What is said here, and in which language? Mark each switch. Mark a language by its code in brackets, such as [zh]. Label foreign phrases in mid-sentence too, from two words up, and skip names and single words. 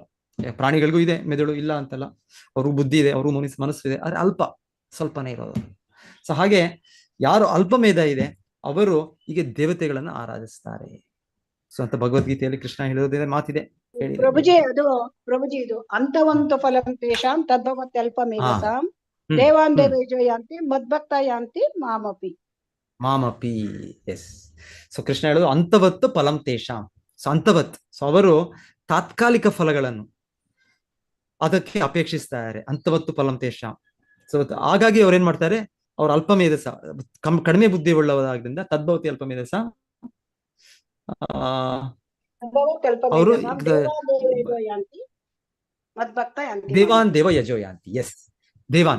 [kn] ಪ್ರಾಣಿಗಳಿಗೂ ಇದೆ ಮೆದುಳು, ಇಲ್ಲ ಅಂತಲ್ಲ. ಅವ್ರಿಗೂ ಬುದ್ಧಿ ಇದೆ, ಅವ್ರಿಗೂ ಮನಸ್ಸು ಇದೆ, ಆದ್ರೆ ಸ್ವಲ್ಪನೇ ಇರೋದು. ಸೊ ಹಾಗೆ ಯಾರು ಅಲ್ಪಮೇಧ ಇದೆ ಅವರು ಹೀಗೆ ದೇವತೆಗಳನ್ನ ಆರಾಧಿಸ್ತಾರೆ. ಸೊ ಅಂತ ಭಗವದ್ಗೀತೆಯಲ್ಲಿ ಕೃಷ್ಣ ಹೇಳೋದೇ ಮಾತಿದೆ. ಪ್ರಭುಜಿ ಇದು [sa] ಅಂತವಂತ ಫಲಂ ತೇಷಾಂ ತದ್ಭವತಿ ಅಲ್ಪಮೇಧಸಾಂ ದೇವಾನ್ ದೇವೇಜೋ ಯಾಂತಿ ಮದ್ಭಕ್ತ ಯಾಂತಿ ಮಾಮಪಿ. [kn] ಎಸ್. ಸೊ ಕೃಷ್ಣ ಹೇಳೋದು [sa] ಅಂತವತ್ತು ಫಲಂ ತೇಷಾಂ. [kn] ಸೊ ಅಂತವತ್, ಸೊ ಅವರು ತಾತ್ಕಾಲಿಕ ಫಲಗಳನ್ನು ಅದಕ್ಕೆ ಅಪೇಕ್ಷಿಸ್ತಾರೆ. [sa] ಅಂತವತ್ತು ಫಲಂ ತೇಷಾಂ. [kn] ಸೊ ಹಾಗಾಗಿ ಅವ್ರು ಏನ್ ಮಾಡ್ತಾರೆ, ಅವ್ರು ಅಲ್ಪಮೇಧಸ, ಕಡಿಮೆ ಬುದ್ಧಿ ಉಳ್ಳವರಾದ್ರಿಂದ [sa] ತದ್ಭವತಿ ಅಲ್ಪಮೇಧಸ. ಅವರು ದೇವಾನ್ ದೇವ ಯಜೋ ಯಾಂತಿ. ಎಸ್, ದೇವಾನ್.